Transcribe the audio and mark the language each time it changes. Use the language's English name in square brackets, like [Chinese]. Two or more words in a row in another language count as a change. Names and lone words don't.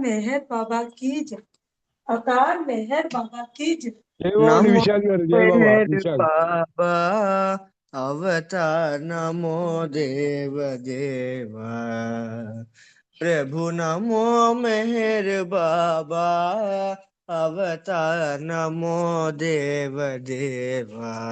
[Hindi] मेहर बाबा की जय। अवतार मेहर बाबा की जय। [Telugu] నమో విశాల్ గారు జై బాబా మెహర్ విశాల్. బాబా అవతార్ నమో దేవ దేవా ప్రభు నమో మెహర్ బాబా అవతార్ నమో దేవ దేవా